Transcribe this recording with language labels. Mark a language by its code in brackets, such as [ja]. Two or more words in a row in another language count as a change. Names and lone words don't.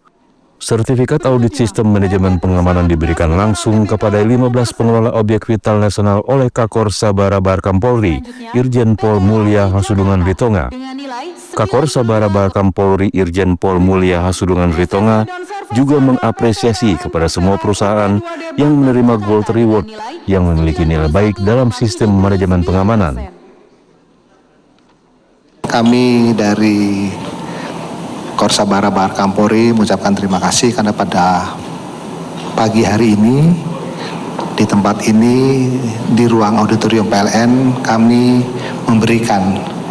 [id] Sertifikat audit sistem manajemen pengamanan diberikan langsung kepada 15 pengelola objek vital nasional oleh Kakor Sabara Barkam Polri, Irjen Pol Mulya Hasudungan Ritonga. Kakor Sabara Barkam Polri, Irjen Pol Mulya Hasudungan Ritonga juga mengapresiasi kepada semua perusahaan yang menerima Gold Reward yang memiliki nilai baik dalam sistem manajemen pengamanan. Kami dari Kakor Sabara Barkam Polri mengucapkan terima kasih karena pada pagi hari ini di tempat ini di ruang auditorium PLN kami memberikan